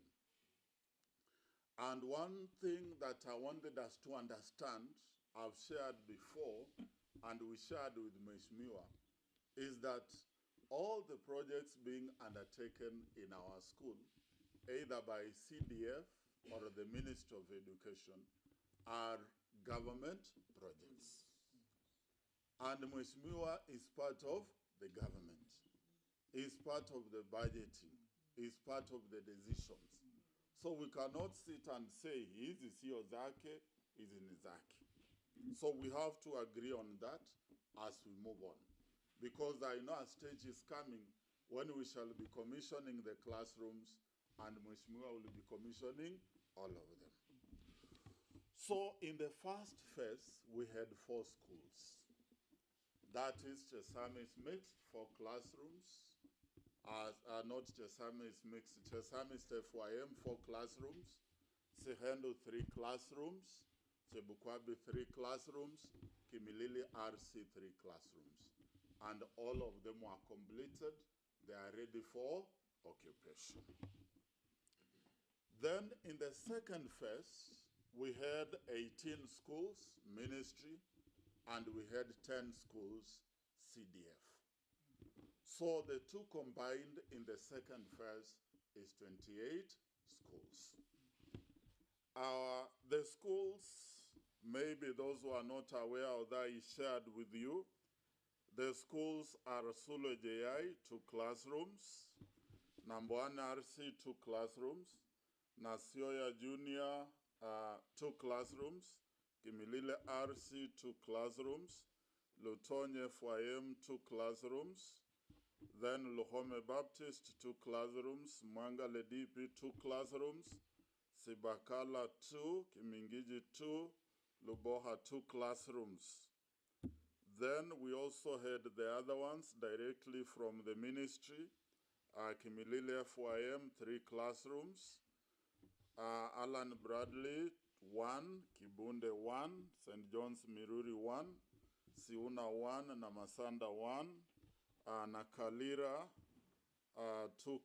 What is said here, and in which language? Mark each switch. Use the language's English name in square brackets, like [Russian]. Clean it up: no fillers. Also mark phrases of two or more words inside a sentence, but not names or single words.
[English] And one thing that I wanted us to understand, I've shared before, and we shared with Mheshimiwa, is that all the projects being undertaken in our school, either by CDF or the Ministry of Education, are government projects. And Mheshimiwa is part of the government, is part of the budgeting, is part of the decisions. So we cannot sit and say, [Swahili] hizi sio zake, hizi ni zake. [English] So we have to agree on that as we move on. Because I know a stage is coming when we shall be commissioning the classrooms and Mheshimiwa will be commissioning all of them. So in the first phase, we had 4 schools. That is Chesamis mixed 4 classrooms. Not Chesamis mixed, Chesamis FYM 4 classrooms. Sehendo 3 classrooms. Chebukwabi 3 classrooms. Kimilili RC 3 classrooms. And all of them were completed. They are ready for occupation. Then in the second phase, we had 18 schools, ministry, and we had 10 schools, CDF. So the two combined in the second phase is 28 schools. The schools, maybe those who are not aware of that, I shared with you. The schools are Sulo JI, 2 classrooms, Namboana RC, 2 classrooms, Nasioya Junior, 2 classrooms, Kimilili RC, 2 classrooms, Lutonye FYM, 2 classrooms, then Luhome Baptist, 2 classrooms, Mwangale DP, 2 classrooms, Sibakala 2, Kimingiji 2, Luboha 2 classrooms. Then we also had the other ones directly from the ministry, Kimilili FYM, 3 classrooms, Alan Bradley 1, Kibunde 1, St. John's Miruri 1, Siuna 1, Namasanda 1, Nakalira 2